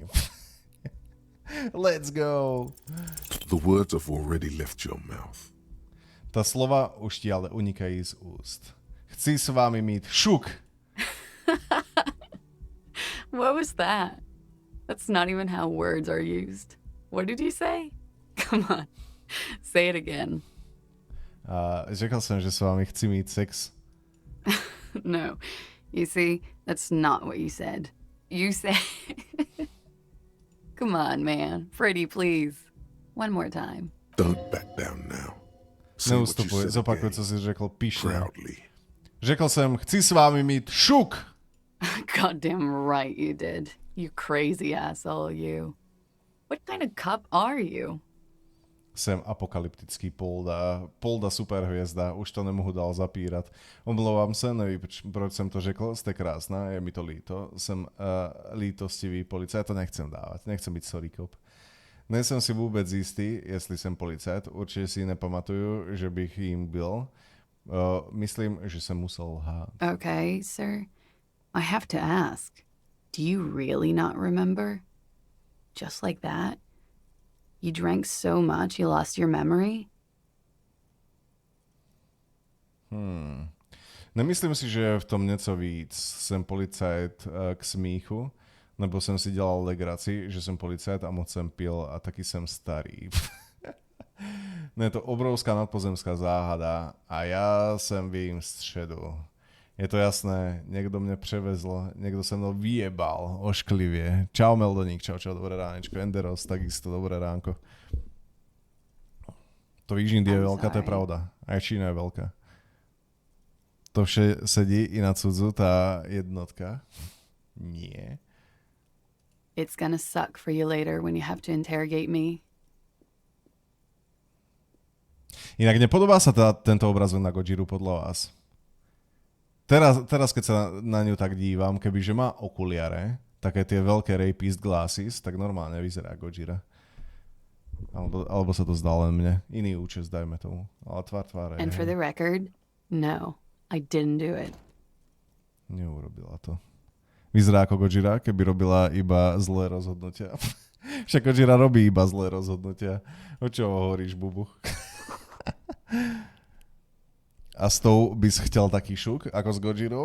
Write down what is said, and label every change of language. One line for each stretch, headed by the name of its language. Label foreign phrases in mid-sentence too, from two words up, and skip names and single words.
English: Let's go! The words have already left your mouth.
Slovak: Tá slova už ti ale unikajú z úst.
Czech: Chci s vámi mít šuk!
English: What was that? That's not even how words are used. What did you say? Come on, say it again.
Czech: Řekl som, že s vami chci mít sex.
English: No, you see, that's not what you said. You said... Come on, man. Freddie, please. One more time. Don't back down now. Say what you
Czech: Neustupuj,
English: said
Czech: zopakuj,
English: again,
Czech: co si řekl píšne.
English: proudly.
Czech: Řekl som, chci s vámi mít šuk!
English: Goddamn right you did. You crazy asshole, you. What kind of cup are you?
Czech: Sem apokalyptický Polda superhviezda, už to nemohu dál zapírat. Omlouvám se, nevím, proč jsem to řekl, jste krásná, je mi to líto. Jsem lítostivý policajt, to nechcem dávat, nechcem být
English: sorry cop.
Czech: Nejsem si vůbec jistý, jestli jsem policajt, určitě si nepamatuju, že bych jim byl. Myslím, že jsem musel lhát.
English: Okay, sir. I have to ask. Do you really not remember? Just like that? You drank so much you lost your memory?
Czech: Nemyslím si, že je v tom něco víc. Jsem policajt k smíchu, nebo jsem si dělal legraci, že jsem policajt a moc jsem pil a taky jsem starý. No je to obrovská nadpozemská záhada a já jsem v jejím středu. Je to jasné, někdo mě převezl, někdo se mnou vyjebal ošklivě. Čau Meldoník, čau, dobré ránečko.
Slovak: Enderos, takisto dobré ránko. To víš, Indie je veľká, to je pravda. Aj Čína je veľká. To vše sedí i na cudzu, tá jednotka. Nie.
English: It's gonna suck for you later when you have to interrogate me.
Slovak: Inak nepodobá sa tento obrazok na Gojiru podľa vás? Teraz, keď sa na ňu tak dívam, kebyže má okuliare, také tie veľké
English: rapist glasses,
Slovak: tak normálne vyzerá Gojira. Alebo sa to zdá len mne. Iný účes, dajme tomu. Ale tvár je.
English: And for the record, no, I didn't do it.
Slovak: Neurobila to. Vyzerá ako Gojira, keby robila iba zlé rozhodnutia. Však Gojira robí iba zlé rozhodnutia. O čo hovoríš, bubu?
Czech: A s tou bys chtěl taký šuk, ako s Gojirou?